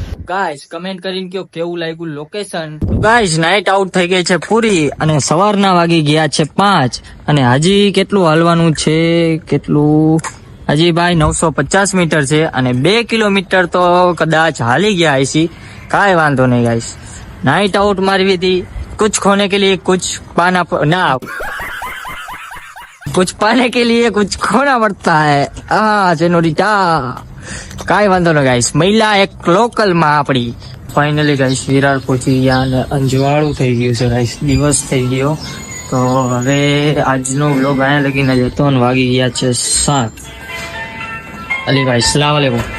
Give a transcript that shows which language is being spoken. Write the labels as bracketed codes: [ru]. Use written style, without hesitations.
[gu] Guys comment કરીને કયો કેવું લાગ્યું લોકેશન. ગાઈસ નાઇટ આઉટ થઈ ગઈ છે પૂરી અને સવારના વાગી ગયા છે 5 અને હજી કેટલું હાલવાનું છે? હજી ભાઈ 950 મીટર છે અને 2 કિલોમીટર તો કદાચ હાલી ગયા હશી. કાંઈ વાંધો નહીં ગાઈસ, નાઇટ આઉટ મારવી હતી. [hi] कुछ खोने के लिए कुछ पाना कुछ पाने के लिए कुछ खोना पड़ता है. हाँ सेनोरिटा. [gu] કાંઈ વાંધો નહીં ગાઈસ, મહિલા એક લોકલ માં આપણી. ફાઇનલી ગાઈસ વિરાર પહોંચી ગયા અને અંજવાળું થઈ ગયું છે ગાઈસ, દિવસ થઈ ગયો. તો હવે આજનો વ્લોગ અહીંયા લગીને જતો અને વાગી ગયા છે 7. અલીભાઈ સલામ આલેકુમ.